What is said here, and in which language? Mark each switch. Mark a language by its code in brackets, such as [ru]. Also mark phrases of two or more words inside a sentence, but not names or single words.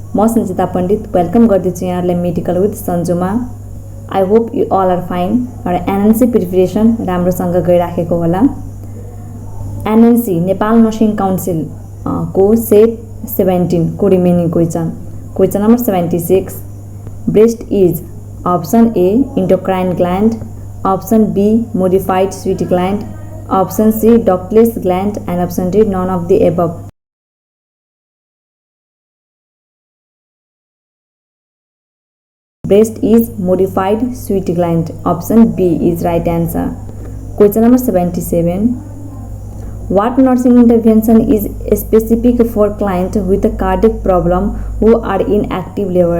[ne] म सञ्जिता पण्डित वेलकम गर्दैछु यहाँहरूलाई मेडिकल विथ सन्जुमा। [en] I hope you all are fine [ne] र [en] NNC preparation [ne] राम्रोसँग गइराखेको होला। [en] NNC Nepal Nursing Council को set 17 को remaining question number 76 breast is option A endocrine gland, option B modified sweet gland, option C ductless gland and option D none of the above। Breast is modified sweet gland. Option B is right answer. Question number 77. What nursing intervention is specific for client with a cardiac problem who are in active labor?